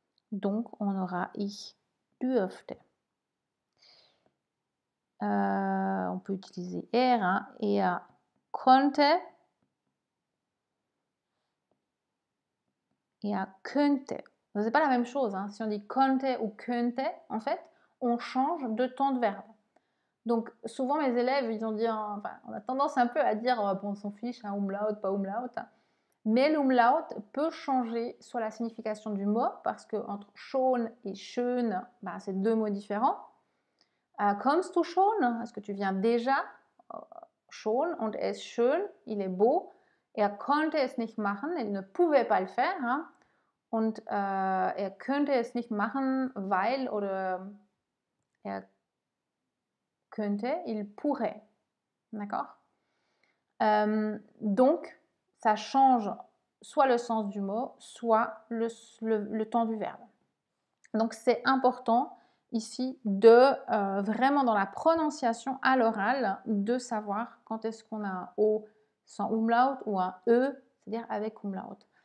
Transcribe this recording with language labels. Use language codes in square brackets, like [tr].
[fr] Donc, on aura [de] ich dürfte. [fr] On peut utiliser er, hein, [de] er konnte, er könnte. [fr] Ce n'est pas la même chose. Hein. Si on dit konnte ou könnte, en fait, on change de temps de verbe. Donc, souvent, mes élèves, ils ont dit, enfin, on a tendance un peu à dire, bon, on s'en fiche, hein, umlaut, pas umlaut. Mais l'umlaut peut changer sur la signification du mot, parce que entre schon et schön, bah, c'est deux mots différents. [de] Kommst du schon? [fr] Est-ce que tu viens déjà? [de] Schon, und er ist schön, [fr] il est beau. [de] Er konnte es nicht machen, [fr] il ne pouvait pas le faire. Hein? [de] Und er könnte es nicht machen, weil, oder er könnte, [fr] il pourrait. D'accord? Donc, ça change soit le sens du mot, soit le temps du verbe. Donc, c'est important ici de vraiment dans la prononciation à l'oral de savoir quand est-ce qu'on a un O sans umlaut ou un E, c'est-à-dire avec umlaut.